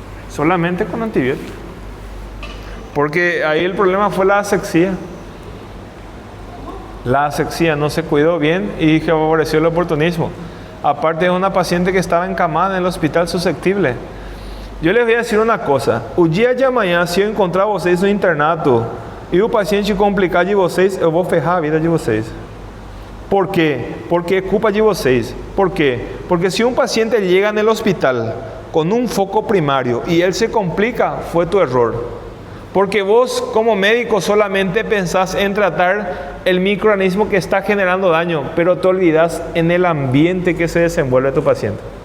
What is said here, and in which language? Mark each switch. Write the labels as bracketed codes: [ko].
[es] Solamente con antibióticos. Porque ahí el problema fue la asexia. La asexia no se cuidó bien y favoreció el oportunismo. Aparte de una paciente que estaba encamada en el hospital susceptible. Yo les voy a decir una cosa. [pt] O dia de amanhã, se eu encontrar vocês no internato e o paciente complicar de vocês, eu vou ferrar a vida de vocês. [es] ¿Por qué? Porque es culpa de vocês. ¿Por qué? Porque si un paciente llega en el hospital con un foco primario y él se complica, fue tu error. Porque vos como médico solamente pensás en tratar el microorganismo que está generando daño, pero te olvidas en el ambiente que se desenvuelve tu paciente.